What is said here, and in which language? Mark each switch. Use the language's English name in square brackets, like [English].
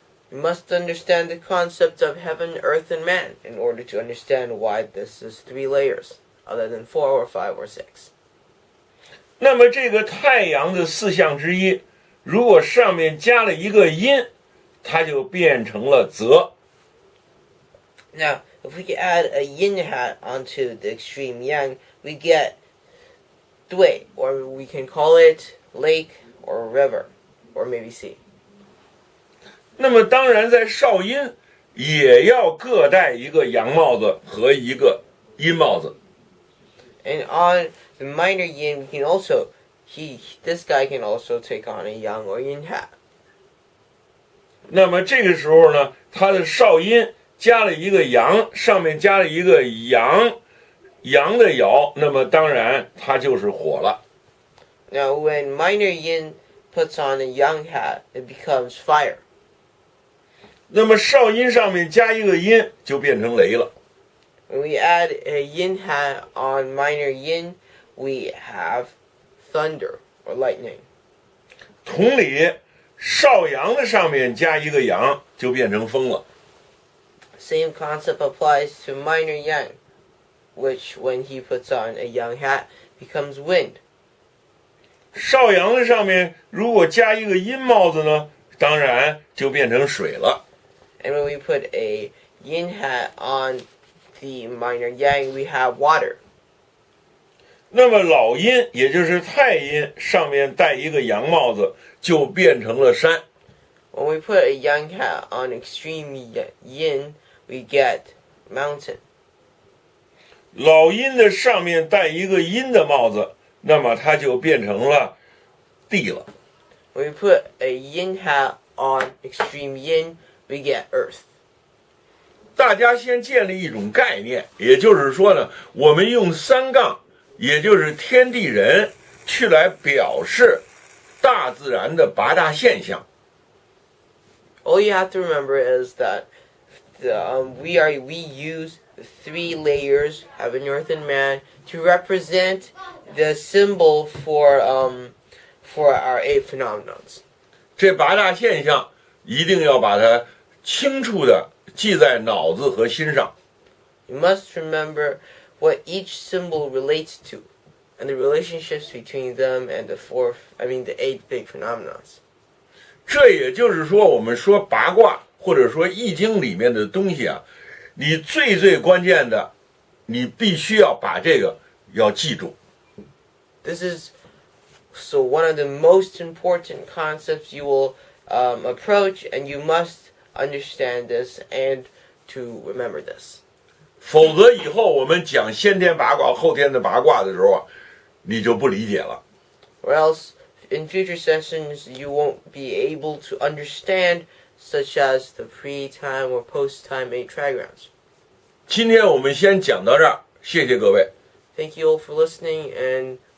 [English] You must understand the concept of heaven, earth, and man in order to understand why this is 3 layers, other than 4 or 5 or 6. [Chinese] 那么这个太阳的4象之一，如果上面加了一个阴，它就变成了泽。 [English] Now, if we could add a yin hat onto the extreme yang, we get dui, or we can call it lake or river, or maybe sea. [Chinese] 那么当然在少阴也要各戴一个阳帽子和一个阴帽子。 [English] And on the minor yin, we can also, this guy can also take on a yang or yin hat. [Chinese] 那么这个时候呢，它的少阴加了一个阳，上面加了一个阳的爻，那么当然它就是火了。 [English] Now, when minor yin puts on a yang hat, it becomes fire. [Chinese] 那么少阴上面加一个阴，就变成雷了。 [English] When we add a yin hat on minor yin, we have thunder or lightning. [Chinese] 同理，少阳的上面加一个阳，就变成风了。 [English] Same concept applies to minor yang, which when he puts on a yang hat, becomes wind. [Chinese] 少阳的上面如果加一个阴帽子呢，当然就变成水了。 [English] And when we put a yin hat on the minor yang, we have water. [Chinese] 那么老阴，也就是太阴，上面戴一个阳帽子，就变成了山。 [English] When we put a yang hat on extreme yin, we get mountain. [Chinese] 老阴的上面戴一个阴的帽子，那么它就变成了地了。 [English] When we put a yin hat on extreme yin, we get earth. [Chinese] 大家先建立一种概念，也就是说呢，我们用3杠，也就是天地人，去来表示大自然的8大现象。 [English] All you have to remember is that we use the 3 layers, heaven, earth, and man, to represent the symbol for our 8 phenomenons. [Chinese] 这8大现象一定要把它清楚的记在脑子和心上。 [English] You must remember what each symbol relates to, and the relationships between them and the 8 big phenomenons. [Chinese] 这也就是说，我们说八卦或者说易经里面的东西啊，你最关键的，你必须要把这个要记住。 [English] This is one of the most important concepts you will approach, and you must understand this and to remember this. [Chinese] 否则以后我们讲先天八卦、后天的八卦的时候啊，你就不理解了。 [English] Or else, in future sessions, you won't be able to understand, such as the pre-time or post-time 8 trigrams. [Chinese] 今天我们先讲到这儿，谢谢各位。 [English] Thank you all for listening, and